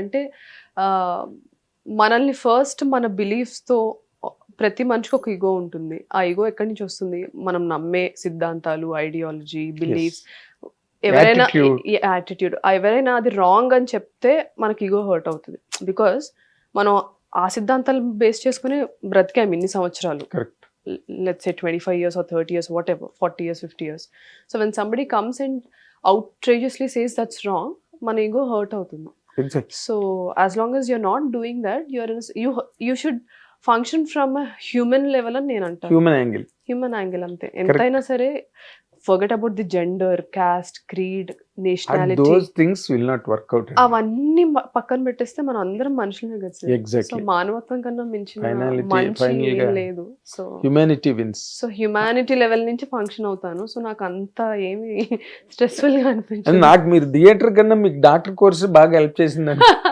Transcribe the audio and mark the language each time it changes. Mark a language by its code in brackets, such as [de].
[te] అంటే మనల్ని ఫస్ట్ మన బిలీఫ్స్తో, ప్రతి మనిషికి ఒక ఈగో ఉంటుంది. ఆ ఈగో ఎక్కడి నుంచి వస్తుంది? మనం నమ్మే సిద్ధాంతాలు, ఐడియాలజీ, బిలీఫ్స్, ఎవరైనా యాటిట్యూడ్, ఎవరైనా అది రాంగ్ అని చెప్తే మనకి ఈగో హర్ట్ అవుతుంది. బికాస్ మనం ఆ సిద్ధాంతాలు బేస్ చేసుకుని బ్రతికాం ఇన్ని సంవత్సరాలు. [en] Let's say 25 years or 30 years, whatever, 40 years, 50 years. So when somebody comes and outrageously says that's wrong, [te] మన ఈగో హర్ట్ అవుతుంది. [en] So as long as you're not doing that, you should function from a human level [te] అని నేను అంటాను. Human angle అంతే. ఎంతైనా సరే, [en] forget about the gender, caste, creed, nationality. Those things will not work out. [te] అవన్నీ పక్కన పెట్టేస్తే మనం అందరం మనుషులే కదా సార్. [en] Exactly. [te] సో మానవత్వం కన్నా మించిన మంచి ఏం లేదు. So [en] Humanity wins. [te] So humanity level నుంచి ఫంక్షన్ అవుతాను. సో నాకు అంత ఏమి స్ట్రెస్ఫుల్ గా అనిపించింది. నాకు మీరు థియేటర్ కన్నా మీకు డాక్టర్ కోర్సు బాగా హెల్ప్ చేసిందండి.